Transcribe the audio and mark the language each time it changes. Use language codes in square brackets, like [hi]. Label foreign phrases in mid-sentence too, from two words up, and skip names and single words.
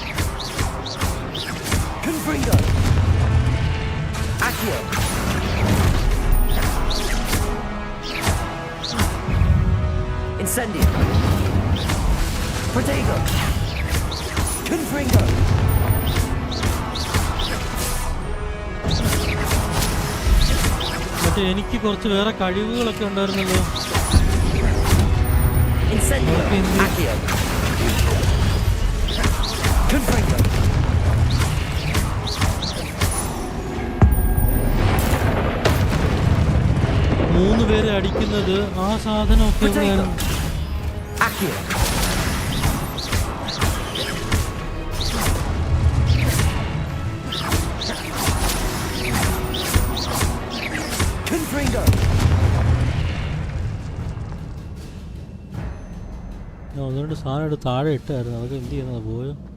[la] Confringo! Accio! Incendio! Protego! Confringo! [ml] മറ്റേ എനിക്ക് കുറച്ച് വേറെ കഴിവുകളൊക്കെ ഉണ്ടായിരുന്നല്ലോ. [la] Incendio! Accio! Confringo! [ml] മൂന്ന് പേരെ അടിക്കുന്നത് ആ സാധനമൊക്കെ എവിടെയായിരുന്നു? [la] Accio! Confringo! [ml] ഞാൻ ഒന്നുകൊണ്ട് സാധനം എടുത്ത് താഴെ ഇട്ടായിരുന്നു. അതൊക്കെ എന്ത് ചെയ്യുന്നത്? പോയോ?